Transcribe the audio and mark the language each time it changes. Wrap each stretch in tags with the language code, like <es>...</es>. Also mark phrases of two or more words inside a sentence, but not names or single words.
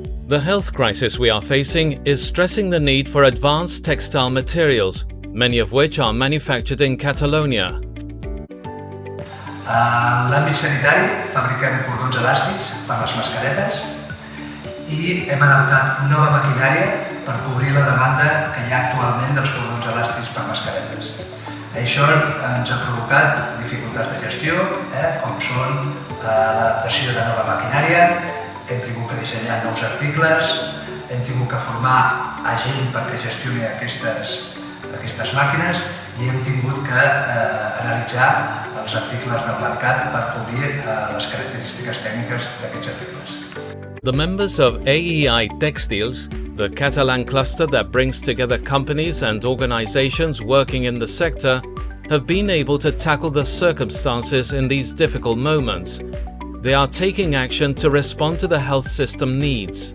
<en>The health crisis we are facing is stressing the need for advanced textile materials, many of which are manufactured in Catalonia.</en> <ca>En l'àmbit sanitari fabriquem cordons elàstics per a les mascaretes i hem adaptat nova maquinària per cobrir la demanda que hi ha actualment dels cordons elàstics per mascaretes. Això ens ha provocat dificultats de gestió, com són l'adaptació de nova maquinària, hem tingut que dissenyar nous articles, hem tingut que formar a gent perquè gestioni aquestes màquines i hem tingut que analitzar els articles del mercat per cobrir les característiques tècniques d'aquests articles.</ca> <en>The members of AEI Textiles, the Catalan cluster that brings together companies and organizations working in the sector, have been able to tackle the circumstances in these difficult moments. They are taking action to respond to the health system needs.</en>